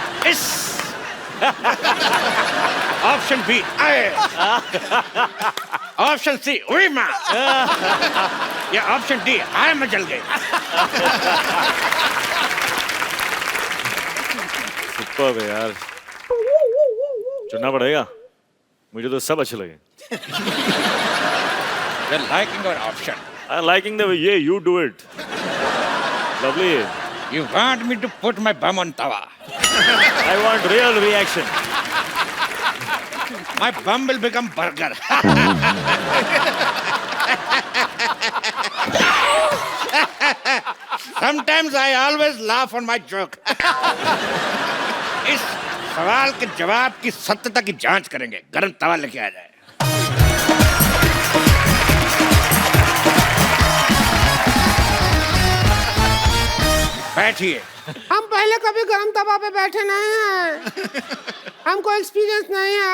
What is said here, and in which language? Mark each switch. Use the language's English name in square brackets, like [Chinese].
[Hindi] इस option B आए, option C उई मां, या ऑप्शन डी हाय मैं जल गई. सुपर है यार, चुनना पड़ेगा. मुझे तो सब अच्छे लगे. [English] You're liking our option. I'm liking the way you do it. Lovely. You want me to put my bum on tawa? I want real reaction. My bum will become burger. Sometimes I always laugh on my joke. [Hindi] इस सवाल के जवाब की सत्यता की जांच करेंगे. गरम तवा लेके आ जाए. बैठिए. हम पहले कभी गरम तवा पे बैठे नहीं हैं. हमको एक्सपीरियंस नहीं है.